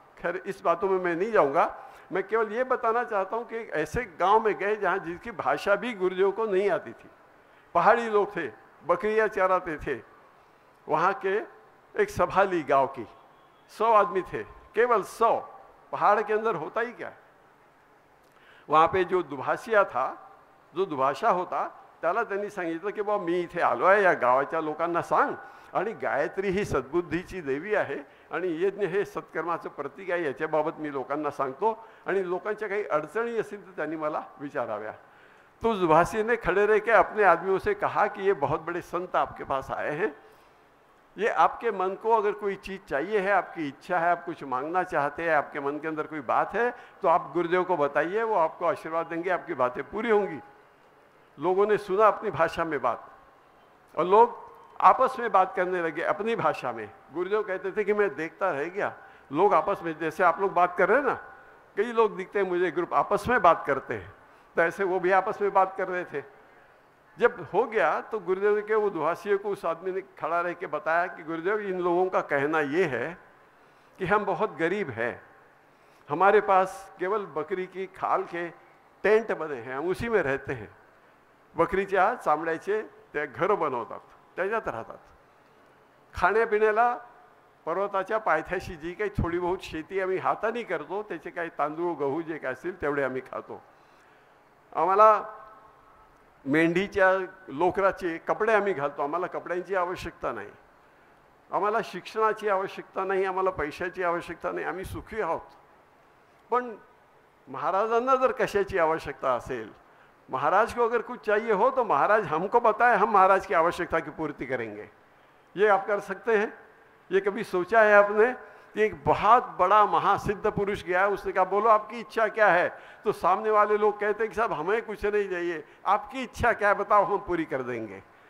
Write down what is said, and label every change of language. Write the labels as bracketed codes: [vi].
[hi] खैर इस बातों में मैं नहीं जाऊंगा, मैं केवल ये बताना चाहता हूँ कि एक ऐसे गांव में गए जहाँ जिसकी भाषा भी गुरुदेव को नहीं आती थी। पहाड़ी लोग थे, बकरियाँ चराते थे। वहाँ के एक सभा ली गाँव की, 100 आदमी थे, केवल 100। पहाड़ के अंदर होता ही क्या है। वहाँ पे जो दुभाषिया था, जो दुभाषा होता, [mr] त्याला त्यांनी सांगितलं की बाबा मी इथे आलो आहे, या गावाच्या लोकांना सांग, आणि गायत्री ही सद्बुद्धीची देवी आहे आणि यज्ञ हे सत्कर्माचं प्रतीक आहे, याच्याबाबत मी लोकांना सांगतो आणि लोकांच्या काही अडचणी असतील तर त्यांनी मला विचाराव्या। [hi] तो दुभाषी ने खड़े रह के अपने आदमियों से कहा कि ये बहुत बड़े संत आपके पास आए हैं, ये आपके मन को अगर कोई चीज़ चाहिए है, आपकी इच्छा है, आप कुछ मांगना चाहते हैं, आपके मन के अंदर कोई बात है, तो आप गुरुदेव को बताइए, वो आपको आशीर्वाद देंगे, आपकी बातें पूरी होंगी। लोगों ने सुना अपनी भाषा में बात और लोग आपस में बात करने लगे अपनी भाषा में। गुरुदेव कहते थे कि मैं देखता रह गया, लोग आपस में, जैसे आप लोग बात कर रहे हैं ना, कई लोग दिखते हैं मुझे ग्रुप आपस में बात करते हैं, तो ऐसे वो भी आपस में बात कर रहे थे। जब हो गया तो गुरुदेव के वो दुहासी को उस आदमी ने खड़ा रह के बताया कि गुरुदेव, इन लोगों का कहना ये है कि हम बहुत गरीब हैं, हमारे पास केवल बकरी की खाल के टेंट बने हैं, हम उसी में रहते हैं। [mr] बकरीच्या चामड्याचे ते घर बनवतात, त्याच्यात राहतात। खाण्यापिण्याला पर्वताच्या पायथ्याशी जी काही थोडी बहुत शेती आम्ही हाताने करतो, त्याचे काही तांदूळ गहू जे काय असतील तेवढे आम्ही खातो। आम्हाला मेंढीच्या लोकराचे कपडे आम्ही घालतो, आम्हाला कपड्यांची आवश्यकता नाही, आम्हाला शिक्षणाची आवश्यकता नाही, आम्हाला पैशाची आवश्यकता नाही, आम्ही सुखी आहोत। पण महाराजांना जर कशाची आवश्यकता असेल, [hi] महाराज को अगर कुछ चाहिए हो तो महाराज हमको बताए, हम महाराज की आवश्यकता की पूर्ति करेंगे। ये आप कर सकते हैं। ये कभी सोचा है आपने कि एक बहुत बड़ा महासिद्ध पुरुष गया है, उसने कहा बोलो आपकी इच्छा क्या है, तो सामने वाले लोग कहते हैं कि साहब हमें कुछ नहीं चाहिए, आपकी इच्छा क्या है बताओ, हम पूरी कर देंगे।